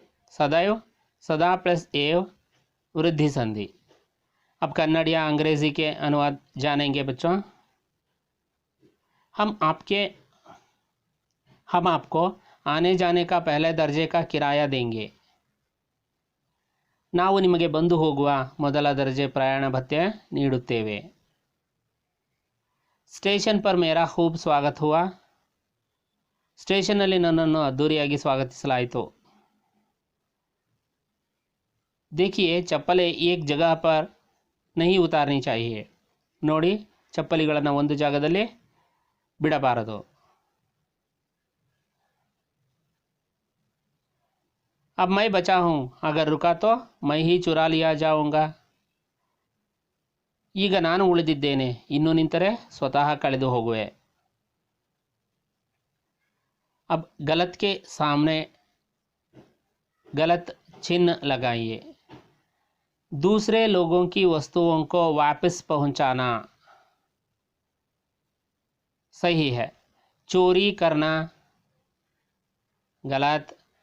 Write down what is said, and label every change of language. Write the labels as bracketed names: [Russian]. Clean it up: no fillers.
[Hindi] सदैव सदा प्लस एव, वृद्धि संधि। अब कन्नड़ या अंग्रेजी के अनुवाद जानेंगे बच्चों। हम आपको आने जाने का पहले दर्जे का किराया देंगे। [Kannada] ನಾವು ನಿಮಗೆ ಬಂದು ಹೋಗುವ ಮೊದಲ ದರ್ಜೆ ಪ್ರಯಾಣ ಭತ್ಯೆ ನೀಡುತ್ತೇವೆ। [Hindi] ಸ್ಟೇಷನ್ ಪರ್ ಮೇರಾ ಖೂಬ್ ಸ್ವಾಗತ್ ಹುआ, [Kannada] ಸ್ಟೇಷನ್ನಲ್ಲಿ ನನ್ನನ್ನು ಅದ್ದೂರಿಯಾಗಿ ಸ್ವಾಗತಿಸಲಾಯಿತು। [Hindi] देखिए चप्पलें एक जगह पर नहीं उतारनी चाहिए। [Kannada] ನೋಡಿ ಚಪ್ಪಲಿಗಳನ್ನು ಒಂದು ಜಾಗದಲ್ಲಿ ಬಿಡಬಾರದು। [Hindi] अब मैं बचा हूँ, अगर रुका तो मैं ही चुरा लिया जाऊंगा। [Kannada] ಈಗ ನಾನು ಉಳಿದಿದ್ದೇನೆ, ಇನ್ನು ನಿಂತರೆ ಸ್ವತಃ ಕಳೆದು ಹೋಗುವೆ। [Hindi] अब गलत के सामने गलत चिन्ह लगाइए। दूसरे लोगों की वस्तुओं को वापस पहुंचाना सही है। चोरी करना गलत।